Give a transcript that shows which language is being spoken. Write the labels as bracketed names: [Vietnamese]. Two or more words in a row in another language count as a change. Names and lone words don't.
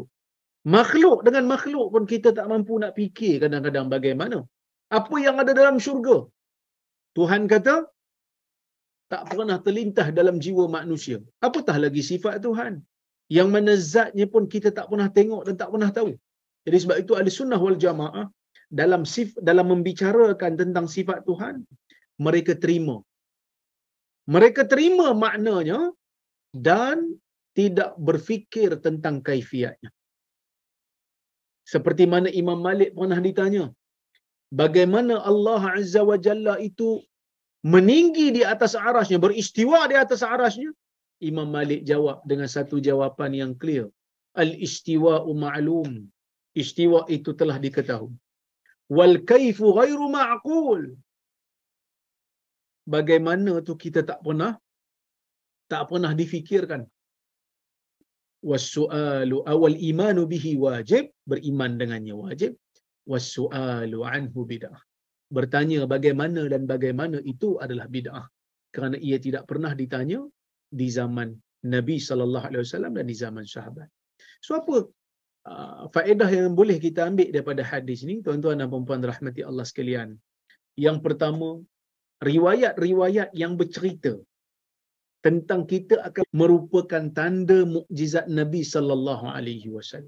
[Malay] Makhluk dengan makhluk pun kita tak mampu nak fikir kadang-kadang bagaimana. Apa yang ada dalam syurga, Tuhan kata tak pernah terlintas dalam jiwa manusia. Apatah lagi sifat Tuhan, yang mana zatnya pun kita tak pernah tengok dan tak pernah tahu. Jadi sebab itu Ahli Sunnah wal Jamaah dalam membicarakan tentang sifat Tuhan, mereka terima. Mereka terima maknanya dan tidak berfikir tentang kaifiatnya. Seperti mana Imam Malik pernah ditanya, bagaimana Allah [Arabic] عز وجل [Malay] itu meninggi di atas arasnya, beristiwa di atas arasnya? Imam Malik jawab dengan satu jawapan yang clear. [Arabic] الاستواء معلوم. [Malay] Istiwa itu telah diketahui. [Arabic] والكيف غير معقول. [Malay] Bagaimana tu kita tak pernah difikirkan. [Arabic] والسؤال أول إيمان به واجب, [Malay] beriman dengannya wajib. [Arabic] والسؤال عنه بدعة. [Malay] Bertanya bagaimana dan bagaimana itu adalah bid'ah, kerana ia tidak pernah ditanya di zaman Nabi [Arabic] صلى الله عليه وسلم [Malay] dan di zaman sahabat. So apa faedah yang boleh kita ambil daripada hadis ni, tuan-tuan dan puan-puan rahmati Allah sekalian? Yang pertama, riwayat-riwayat yang bercerita tentang kita akan merupakan tanda mukjizat Nabi [Arabic] صلى الله عليه وسلم.